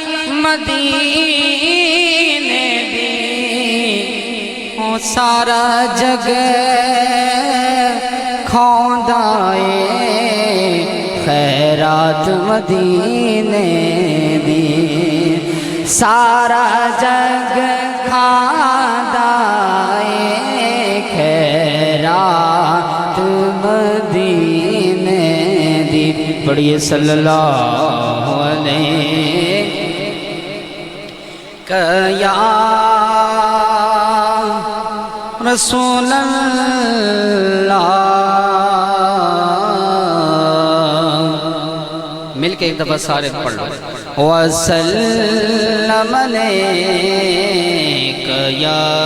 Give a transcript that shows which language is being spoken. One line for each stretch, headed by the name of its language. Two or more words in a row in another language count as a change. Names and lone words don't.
Punjabi: مدینے دی او سارا جگ کھوندا اے خیرات مدینے دی سارا جگ کھاندا اے خیرات مدینے دی پڑھیے
Arabic: صلی اللہ علیہ یا رسول اللہ
Punjabi: مل کے ایک دفعہ سارے پڑھ لو
Arabic: وَسَلَّمَ عَلَيْكَ یا